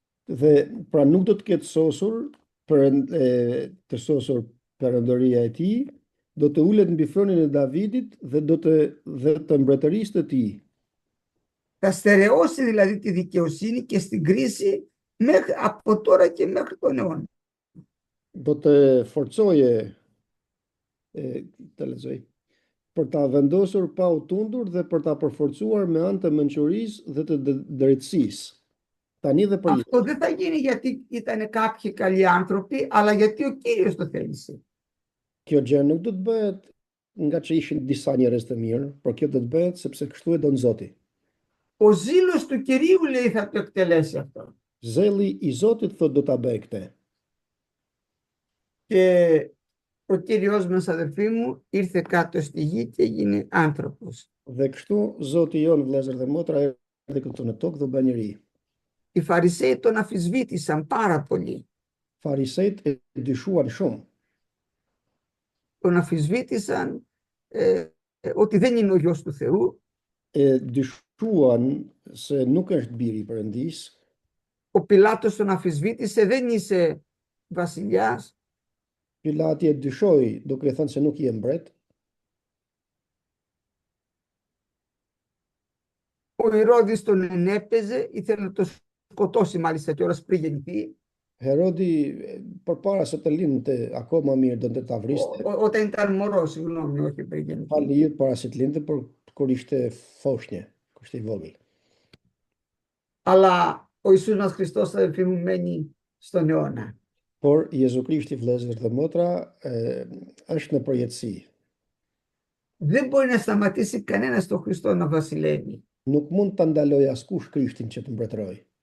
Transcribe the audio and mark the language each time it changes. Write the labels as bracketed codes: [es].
[sq] Dhe pra nuk do të ketë sosur të sosur perëndoria e tij, do të ulet mbi thronin e Davidit dhe të mbretërisë të tij. [el] Θα στερεώσει δηλαδή τη δικαιοσύνη και στην κρίση από τώρα και μέχρι τον αιώνα. [sq] Do të forcoje të lexoj për ta vendosur pa u tundur dhe për ta përforcuar me anë të mençurisë dhe të drejtësisë. Tani dhe për [el] Αυτό δεν θα γίνει γιατί ήταν κάποιοι καλοί άνθρωποι, αλλά γιατί ο Κύριος το θέλησε. [sq] Kjo gjë nuk do të bëhet nga që ishin disa njerëz të mirë, por kjo do të bëhet sepse kështu e don Zoti. [el] Ο ζήλος του Κυρίου λέει θα το εκτελέσει αυτό. [sq] Zelli i Zotit thot do ta bëj këtë. [el] Και ο Κύριος μας, αδερφοί μου, ήρθε κάτω στη γη και έγινε άνθρωπος. [sq] Dhe kështu Zoti jon, vëllezër dhe motra, erdhi këtu në tokë dhe u bë njeri. [el] Οι Φαρισαίοι τον αμφισβήτησαν πάρα πολύ. [sq] Farisejt e dyshuan shumë. [el] Τον αμφισβήτησαν ότι δεν είναι ο γιος του Θεού. [sq] E dyshuan se nuk është biri i Perëndis. [el] Ο Πιλάτος τον αμφισβήτησε, δεν είσαι βασιλιάς. [sq] Pilati e dyshoi, duke i thënë se nuk je mbret. [el] Ο Ηρώδης τον ενέπαιζε, ήθελε να το σκοτώσει μάλιστα κιόλας πριν γεννηθεί. [sq] Herodi përpara se të lindte akoma mirë donte ta vriste. [el] Όταν ήταν μωρό, συγγνώμη, όχι πριν γεννηθεί. [sq] Falë jetë para se të lindte, por kur ishte foshnjë, kur ishte i vogël. [el] Αλλά ο Ιησούς μας Χριστός, αδελφοί μου, μένει στον αιώνα. [sq] Por Jezu Krishti, vëllezër dhe motra, është në përjetësi. [el] Δεν μπορεί να σταματήσει κανένας τον Χριστό να βασιλεύει. [sq] Nuk mund ta ndaloj askush Krishtin që të mbretëroj.